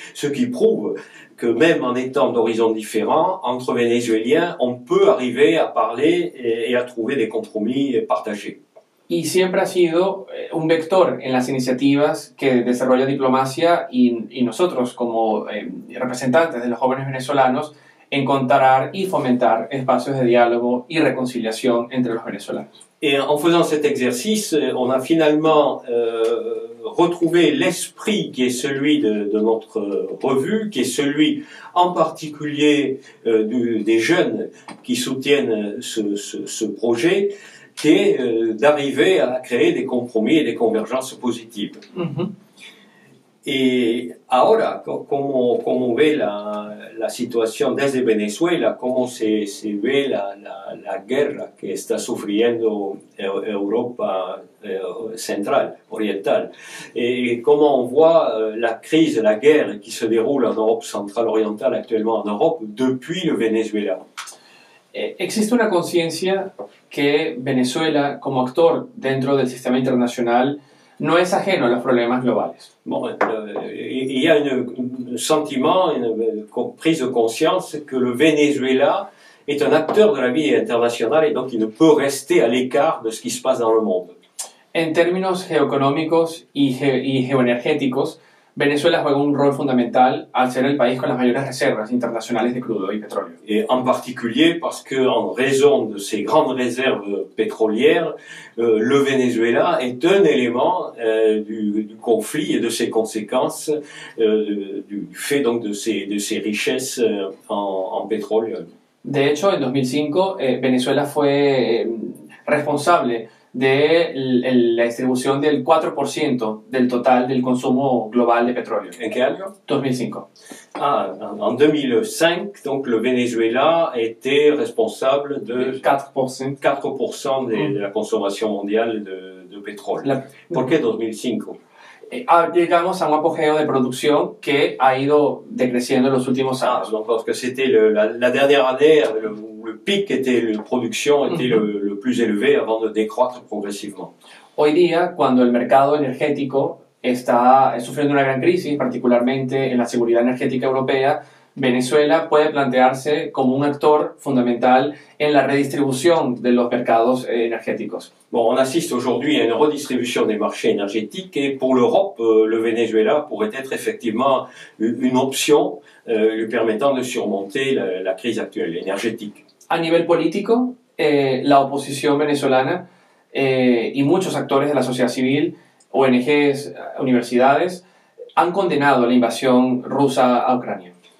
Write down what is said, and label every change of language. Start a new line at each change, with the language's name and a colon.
French: Ce qui prouve que même en étant d'horizons différents, entre Vénézuéliens, on peut arriver à parler et à trouver des compromis partagés.
Spanish: y siempre ha sido un vector en las iniciativas que desarrolla diplomacia y nosotros como representantes de los jóvenes venezolanos encontrar y fomentar espacios de diálogo y reconciliación entre los venezolanos.
French: Et en faisant cet exercice, on a finalement retrouvé l'esprit qui est celui de notre revue, qui est celui en particulier des jeunes qui soutiennent ce projet, qui est d'arriver à créer des compromis et des convergences positives. Uh-huh.
Spanish: Y ahora, ¿cómo ve la situación desde Venezuela? ¿Cómo se ve la guerra que está sufriendo Europa
French: centrale, orientale? Et comment on voit la crise, la guerre qui se déroule en Europe centrale, orientale, actuellement en Europe, depuis le Venezuela?
Spanish: Existe una conciencia que Venezuela, como actor dentro del sistema internacional, no es ajeno a los problemas globales.
French: Bon, il y a un sentiment, une prise de conscience que le Venezuela est un acteur de la vie internationale et donc il ne peut rester à l'écart de ce qui se passe dans le monde.
Spanish: En términos geoeconómicos y geoenergéticos, Venezuela juega un rol fundamental al ser el país con las mayores reservas internacionales de crudo y petróleo.
French: Et en particulier parce que, en raison de ces grandes réserves pétrolières, le Venezuela est un élément du conflit et de ses conséquences, du fait donc de ces richesses en pétrole.
Spanish: De hecho, en 2005, Venezuela fue responsable de la distribución del 4% del total del consumo global de petróleo.
French: En quel
Spanish: año?
French: 2005. En 2005, donc le Venezuela était responsable de 4% de la consommation mondiale de pétrole.
Spanish: ¿Por qué 2005? Llegamos a un apogeo de producción que ha ido decreciendo en los últimos años.
French: Donc parce que c'était la dernière année où le pic était, la production était le plus élevé avant de décroître progressivement.
Spanish: Hoy día, cuando el mercado energético está sufriendo una gran crisis, particularmente en la seguridad energética europea, Venezuela puede plantearse como un actor fundamental en la redistribución de los mercados energéticos.
French: Bon, on assiste aujourd'hui à une redistribution des marchés énergétiques et pour l'Europe, le Venezuela pourrait être effectivement une option lui permettant de surmonter la crise actuelle énergétique.
Spanish: A nivel político, la oposición venezolana y muchos actores de la sociedad civil, ONGs, universidades, han condenado la invasión rusa a Ucrania.